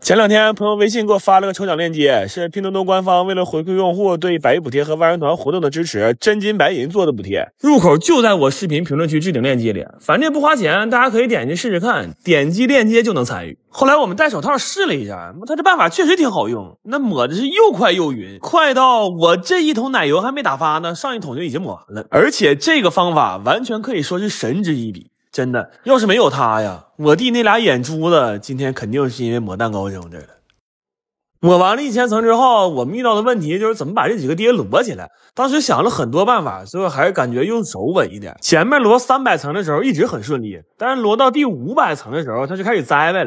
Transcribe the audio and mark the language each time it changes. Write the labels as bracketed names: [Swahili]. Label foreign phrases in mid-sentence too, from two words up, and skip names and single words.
[Chinese] 前2天朋友微信給我發了個抽獎鏈接，是拼多多官方為了回饋用戶對百億補貼和萬人團活動的支持，真金白銀做的補貼，入口就在我視頻評論區置頂鏈接裡，反正也不花錢，大家可以點進去試試看，點擊鏈接就能參與。後來我們戴手套試了一下，他這辦法確實挺好用，那抹的是又快又勻，快到我這1桶奶油還沒打發呢，上1桶就已經抹完了。而且這個方法完全可以說是神之一筆，真的，要是沒有他呀，我弟那倆眼珠子今天肯定是因為抹蛋糕扔这儿了。抹完了1000層之後，我们遇到的問題就是怎麼把這幾個碟摞起來。當時想了很多辦法，最後還是感覺用手穩一點。前面摞300層的時候一直很順利，但是摞到第500層的時候，它就開始栽歪了。